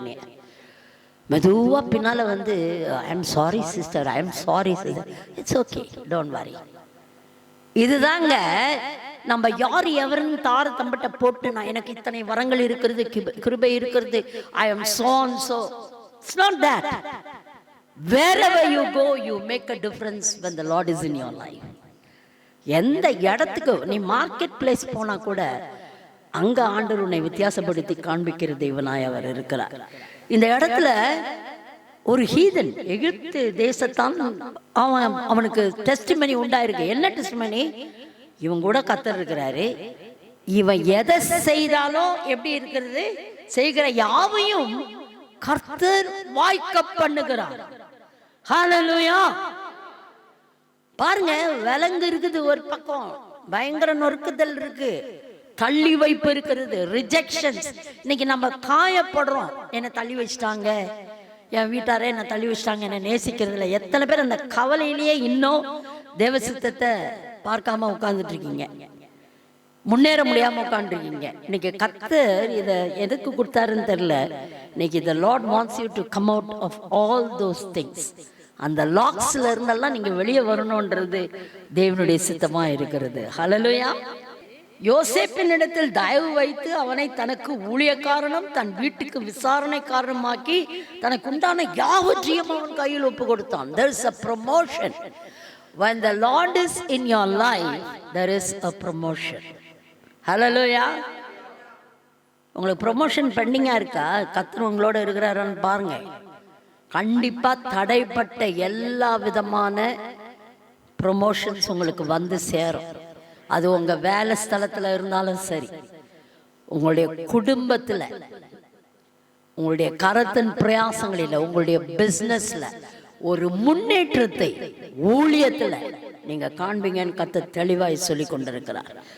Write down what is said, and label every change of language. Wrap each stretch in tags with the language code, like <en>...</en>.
<ta>என்ன மெதுவா பின்னால வந்து,</ta> <en>I am sorry sister, I am sorry sister, it's okay, don't worry.</en> <ta>இதுதாங்க நம்ம யார் எவருன்னு தார தம்பட்ட போட்டு, நான் எனக்கு இத்தனை வரங்கள் இருக்கிறது, கிருபை இருக்கிறது,</ta> <en>I am so and so. It's not that. Wherever you go, you make a difference when the Lord is in your life.</en> <ta>எந்த இடத்துக்கு நீ மார்க்கெட் பிளேஸ் போனா கூட அங்க ஆண்டவர் உன்னை வித்தியாசப்படுத்தி காண்பிக்கிற தேவனாய் அவர் இருக்கிறார். இந்த இடத்துல ஒரு ஹீதன், எகிப்து தேசத்தான், அவனுக்கு டெஸ்டிமனி உண்டாயிருக்கு. என்ன டெஸ்டிமனி? இவன் கூட கர்த்தர் இருக்கிறாரு, இவன் எதை செய்தாலும் எப்படி இருக்கிறது, செய்கிற யாவையும் கர்த்தர் வாய்க்க பண்ணுகிறார். ஹல்லேலூயா. பாருங்க, விலங்கு இருக்குது ஒரு பக்கம், பயங்கர நொறுக்குதல் இருக்கு, தள்ளி வைப்பு இருக்கிறது, ரிஜெக்ஷன்ஸ். இன்னைக்கு நம்ம காயப்படுறோம், என்னை தள்ளி வச்சிட்டாங்க, என் வீட்டாரே என்னை தள்ளி வச்சிட்டாங்க, என்னை நேசிக்கிறதுல. எத்தனை பேர் அந்த கவலையிலேயே இன்னும் தேவ சித்தத்தை பார்க்காம உட்கார்ந்துட்டு இருக்கீங்க, முன்னேற முடியாம உட்காந்துருக்கீங்க. இன்னைக்கு கர்த்தர் இதை எதுக்கு கொடுத்தாருன்னு தெரியல. இன்னைக்கு</ta> <en>the Lord wants you to come out of all those things.</en> <ta>அந்த லாக்ஸ்ல இருந்தெல்லாம் நீங்க வெளியே வரணும்ன்றது தேவனுடைய சித்தமா இருக்கிறது. ஹல்லேலூயா. யோசேப்பின் இடத்தில் தயவு வைத்து அவனை தனக்கு ஊழியக்காரனும் தன் வீட்டுக்கு விசாரணைக்காரனுமாக்கி தனக்கு உண்டான யாவற்றையும் அவன் கையில் ஒப்பு கொடுத்தான்.</ta> <en>There is a promotion. When the Lord is in your life, there is a promotion.</en> <ta>ஹல்லேலூயா. உங்களுக்கு ப்ரொமோஷன் பெண்டிங்கா இருக்கா? கர்த்தர் உங்களோட இருக்கிறாரான்னு பாருங்க. கண்டிப்பா தடைப்பட்ட எல்லா விதமான ப்ரொமோஷன்ஸ் உங்களுக்கு வந்து சேரும். அது உங்க வேலை ஸ்தலத்துல இருந்தாலும் சரி, உங்களுடைய குடும்பத்துல, உங்களுடைய கரத்தின் பிரயாசங்களில், உங்களுடைய பிசினஸ்ல ஒரு முன்னேற்றத்தை ஊழியத்துல நீங்க காண்பீங்கன்னு கர்த்தர் தெளிவாய் சொல்லி கொண்டிருக்கிறார்.</ta>